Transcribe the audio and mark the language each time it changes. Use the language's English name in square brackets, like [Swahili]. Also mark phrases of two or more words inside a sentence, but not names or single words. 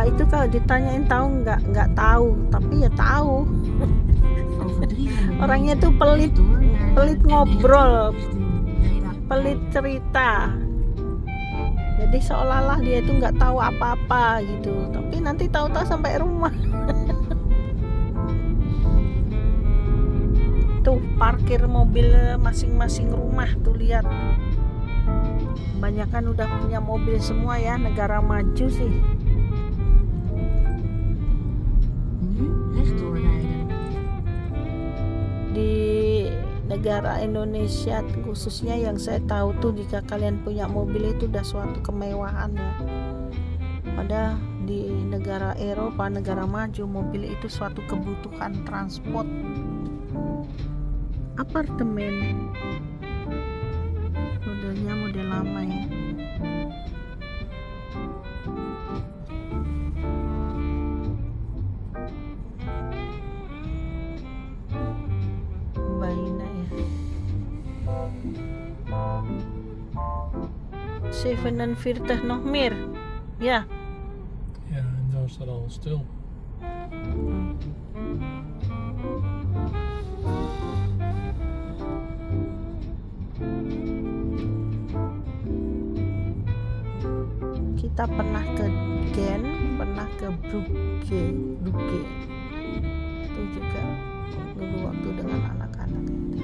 [Indonesian] Kalau ditanyain tahu nggak tahu, tapi ya tahu. [Dutch] Over 300 [Indonesian] Orangnya tuh pelit, [Dutch] door naar [Indonesian] pelit [Dutch] de [Indonesian] ngobrol, [Dutch] N19 richting Breda. [Indonesian] pelit cerita. Jadi seolah-olah dia itu nggak tahu apa-apa gitu, tapi nanti tahu-tahu sampai rumah. Tuh parkir mobil masing-masing rumah tuh, lihat. Kebanyakan udah punya mobil semua ya, negara maju sih. [Dutch] Nu rechtdoor rijden. [Indonesian] Di negara Indonesia khususnya yang saya tahu tuh, jika kalian punya mobil itu udah suatu kemewahan ya. Padahal di negara Eropa, negara maju, mobil itu suatu kebutuhan transport. Apartemen modelnya model lama ya. [Dutch] Bijna ya. 47 nog meer. Ja. Ja, en nou staat alles stil. [Indonesian] Kita pernah ke Gent, pernah ke Brugge itu juga dulu waktu dengan anak-anak itu.